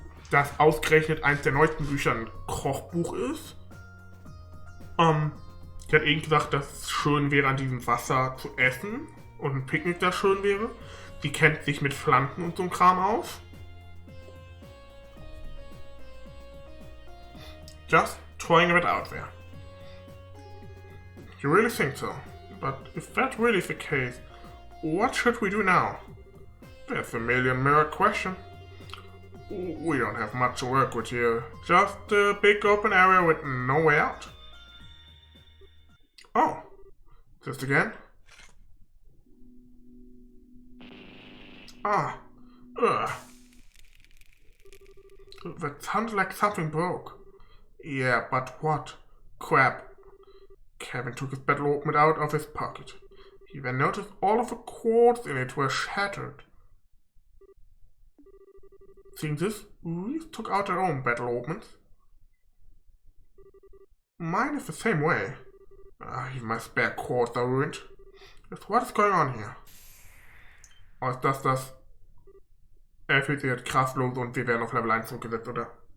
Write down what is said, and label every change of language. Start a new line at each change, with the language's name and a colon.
German: Dass ausgerechnet eins der neuesten Bücher ein Kochbuch ist. Sie hat eben gesagt, dass es schön wäre, an diesem Wasser zu essen und ein Picknick da schön wäre. Sie kennt sich mit Pflanzen und so einem Kram aus.
English: Just throwing it out there. You really think so? But if that really is the case, what should we do now? That's a million-mirror question. We don't have much to work with here. Just a big open area with no way out. Oh, just again? Ah, ugh. That sounded like something broke. Yeah, but what? Crap. Kevin took his battle opener out of his pocket. He then noticed all of the quartz in it were shattered. Seeing this, we took out our own battle openers. Mine is the same way. Even my spare quartz are ruined. Just what is going on here?
German: Oder ist das er fühlt sich jetzt kraftlos und wir werden auf Level 1 zurückgesetzt, oder?